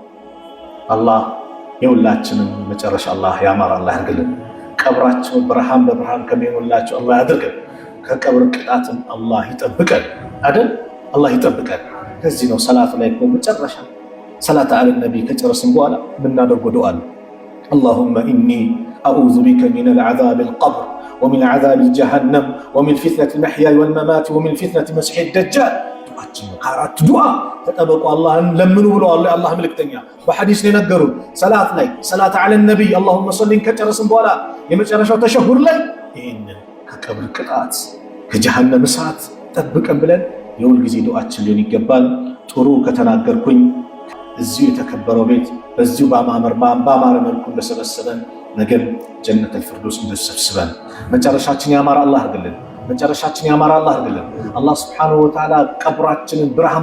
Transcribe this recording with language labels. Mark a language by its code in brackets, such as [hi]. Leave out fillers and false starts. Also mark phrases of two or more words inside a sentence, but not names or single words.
[am] አላህ የሁላችንም መጨረሻ አላህ ያማር አላህ ያርግልን ቀብራቸው ብርሃን በብርሃን ከሚሆንላቸው አላህ ያድርገን ከቀብር ቅጣትም አላህ ይጠብቀን አይደል አላህ ይጠብቀን ከዚህ ነው ሰላት ላይ በመጨረሻ ሰላት አለ ነብይ ከጨረስን በኋላ ምናደርገው ዱዓ [ar] اللهم اني اعوذ بك من العذاب القبر ومن عذاب جهنم ومن فتنة المحيا والممات ومن فتنة مسيح الدجال [am] ዱዓችን ካራት ዱዓ ተጠበቁ አላህን ለምኑ ብሎ አላህ መልእክተኛ በሐዲስ ላይ ነገሩ ሰላት ላይ ሰላት አለ ነብይ [ar] اللهم صل [am] ከጨረስን በኋላ የመጨረሻው ተሸሁር ላይ ይሄንን ከቀብር ቅጣት ከጀሃነም እሳት ጠብቀን ብለን የሁል ጊዜ ዱዓችን ሊሆን ይገባል ጥሩ ከተናገርኩኝ እዚሁ የተከበረው ቤት በዚሁ ባማረ መልኩ እንደሰበሰበን ነገም ጀነተል ፊርደውስ እንደሰብስበን መጨረሻችን ያማረ አላህ ያርግልን። መጨረሻችን ያማረ አላህ ያርግልን። አላህ [ar] سبحانه وتعالى [am] ቀብራችንን ብርሃን